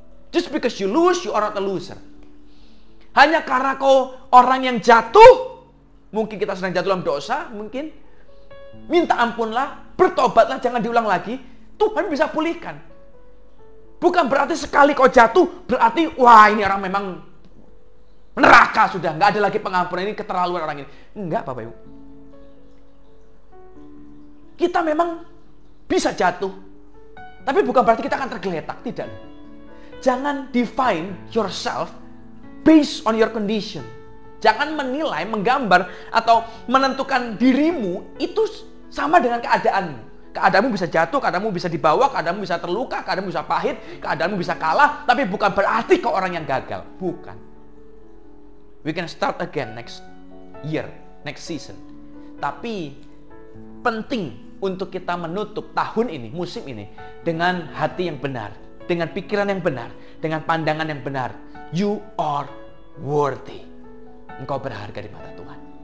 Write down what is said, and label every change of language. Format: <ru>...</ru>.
<en>Just because you lose, you are not a loser.</en> <id>Hanya karena kau orang yang jatuh, mungkin kita sedang jatuh dalam dosa, mungkin. Minta ampunlah, bertobatlah, jangan diulang lagi. Tuhan bisa pulihkan. Bukan berarti sekali kau jatuh, berarti wah ini orang memang neraka sudah. Nggak ada lagi pengampunan, ini keterlaluan orang ini. Enggak, Bapak Ibu. Kita memang bisa jatuh, tapi bukan berarti kita akan tergeletak, tidak. Jangan</id> <en>define yourself based on your condition.</en> <id>Jangan menilai, menggambar, atau menentukan dirimu itu sama dengan keadaanmu. Keadaanmu bisa jatuh, keadaanmu bisa dibawa, keadaanmu bisa terluka, keadaanmu bisa pahit, keadaanmu bisa kalah, tapi bukan berarti kau orang yang gagal. Bukan.</id> <en>We can start again next year, next season.</en> <id>Tapi penting untuk kita menutup tahun ini, musim ini, dengan hati yang benar, dengan pikiran yang benar, dengan pandangan yang benar.</id> <en>You are worthy.</en> <id>Engkau berharga di mata Tuhan.</id>